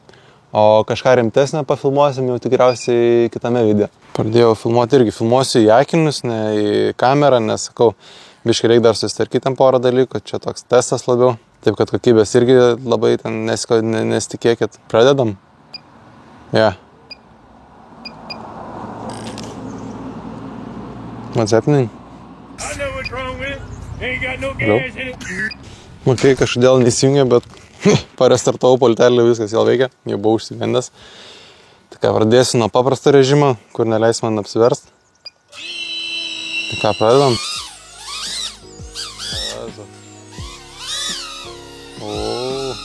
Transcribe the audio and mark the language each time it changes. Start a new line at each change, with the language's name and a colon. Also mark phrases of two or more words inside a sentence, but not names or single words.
Lithuanian: O kažką rimtesnę pafilmuosim jau tikriausiai kitame video. Pradėjau filmuoti irgi, filmuosiu į akinius, ne į kamerą, nes sakau, biškai reikia dar susitvarkyti ten porą dalykų, čia toks testas labiau. Taip kad kokybės irgi labai ten nesitikėkit. Pradedam?
English: Yeah. What's happening? I know what's wrong with it. Ain't got no gas in it.
Lithuanian: Okay, kažkodėl nesijungia, bet parestartavau pultelį, viskas jau veikia, jau buvau užsivendęs. Tai ką, pradėsiu nuo paprasto režimo, kur neleis man apsiverst. Tai ką, pradedam? O.